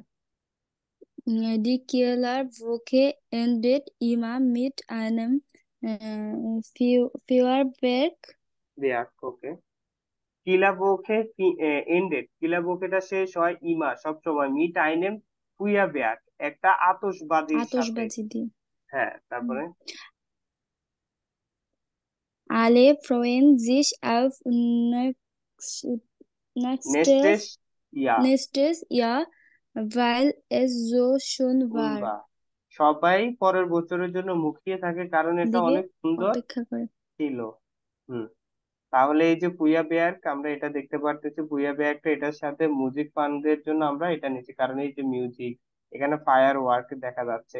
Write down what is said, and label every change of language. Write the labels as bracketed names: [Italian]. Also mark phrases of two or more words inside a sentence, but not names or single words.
[German] Die Killerwoche endet immer mit einem Feuerwerk, Werk, okay. [Bangla] কিলাবোকে এন্ডেড, কিলাবোকেটা শেষ হয় ইমা সবসময় [German] mit einem Feuerwerk, [Bangla] একটা আতশবাজির সাথে। আতশবাজি দিয়ে। হ্যাঁ, তারপরে [German] Alle freuen sich auf nächstes Jahr nächstes Jahr, weil es so schön war. [Bangla] উম্বা, সবাই পরের বছরের জন্য মুখিয়ে থাকে কারণ এটা দিকে অনেক সুন্দর অপেক্ষা করে। ছিল। হুম, তাহলে এই যে [German] Feuerwerk [Bangla] আমরা এটা দেখতে পারতেছি, [German] Feuerwerk [Bangla] এটার সাথে মিউজিক ফান্ডের জন্য আমরা এটা নিচ্ছি কারণ এই যে মিউজিক, এখানে [English] fire work [Bangla] দেখা যাচ্ছে।